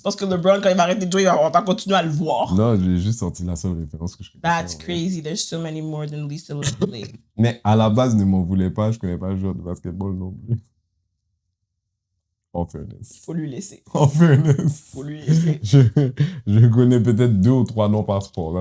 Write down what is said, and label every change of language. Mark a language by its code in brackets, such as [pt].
[fr] Parce que LeBron, quand il va arrêter de jouer, on va continuer à le voir. Non, j'ai juste sorti la seule référence que je connais. [en] That's crazy. There's so many more than Lisa Leslie. [fr] Mais à la base, ne m'en voulais pas. Je connais pas le joueur de basketball non plus. En fairness. Faut lui laisser. En fairness. Faut lui laisser. Je connais peut-être 2 ou 3 noms par sport.